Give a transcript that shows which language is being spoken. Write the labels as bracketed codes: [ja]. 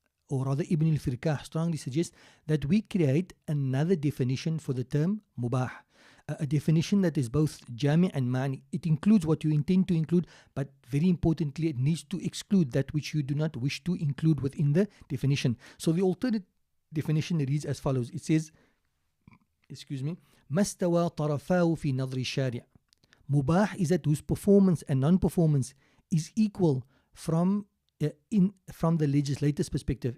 [en] or rather Ibn al-Firkah strongly suggests that we create another definition for the term mubah. A definition that is both jami' and mani. It includes what you intend to include, but very importantly, it needs to exclude that which you do not wish to include within the definition. So the alternate definition reads as follows. It says, [ar] مَسْتَوَى طَرَفَاهُ فِي نَظْرِ الشَّارِعِ. [en] Mubah is that whose performance and non-performance is equal from the legislator's perspective.